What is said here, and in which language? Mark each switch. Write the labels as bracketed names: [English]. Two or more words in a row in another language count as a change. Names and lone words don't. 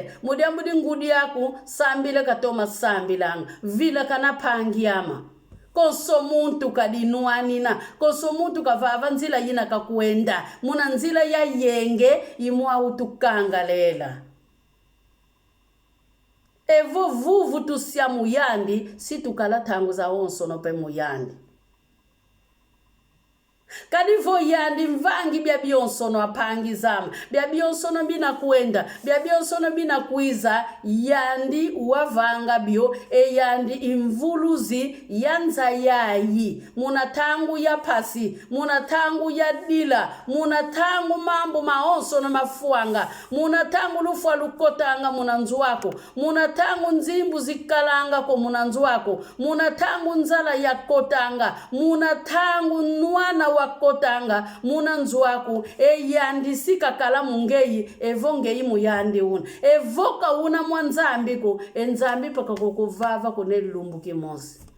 [Kongo] mudiambudi ngudi yaku sambila katoma sambila vila kana pangiama Koso muntu kadinuanina, koso muntu kavava nzila yina kakuenda, muna nzila ya yenge imua utukangalela. Evo vuvu tusia muyandi, si tukala tangu za onso no pe muyandi. Kadivo yandi mvangi bia bionso no apangi zama, bia bionso no bina kuenda, bia bionso no bina kuiza, yandi uwavanga bio, yandi imvuluzi yanza yayi, muna tangu ya pasi, muna tangu ya dila, muna tangu mambo maonso no mafuanga, muna tangu lufwa lukotanga muna nzuwako, muna tangu nzimbu zikalanga ko muna nzuwako, muna tangu nzala ya kotanga, muna tangu nuana wa kotanga muna nzuaku yandi sika kala mungeyi evongeyi muyandi una evoka una mwanzambi ko enzambi paka kukuvava kune lumbu kimosi.